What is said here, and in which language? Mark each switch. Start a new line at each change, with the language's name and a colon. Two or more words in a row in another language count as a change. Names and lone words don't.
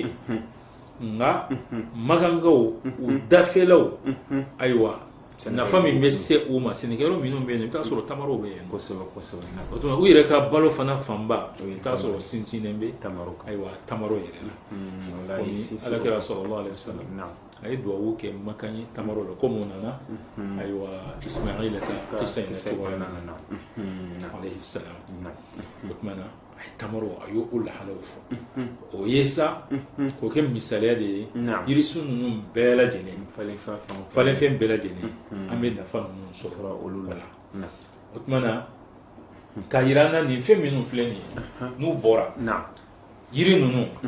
Bambara: nka makankaw u dafɛlaw ayiwa nafa min bɛ se u ma sɛnɛkɛyɔrɔ minnu bɛ yen i bɛ t'a sɔrɔ tamaro bɛ yen o tuma u yɛrɛ ka balo fana fanba i bɛ t'a sɔrɔ sinsinnen bɛ ayiwa tamaro yɛrɛ la komi alakira
Arabic: صلى الله عليه وسلم
Bambara: a ye duwawu kɛ makan ye tamaro la komi o nana ayiwa Ismaila ka kisa in na cogoya na
Arabic: عليه السلام
Bambara: o tuma na a ye tamaro a y'o lahalaw fɔ o ye sa k'o kɛ misaliya de ye yirisun ninnu bɛɛ lajɛlen falenfɛn bɛɛ lajɛlen an bɛ nafa ninnu sɔrɔ olu la o tuma na ka yira an na nin fɛn minnu filɛ nin ye n'u bɔra yiri ninnu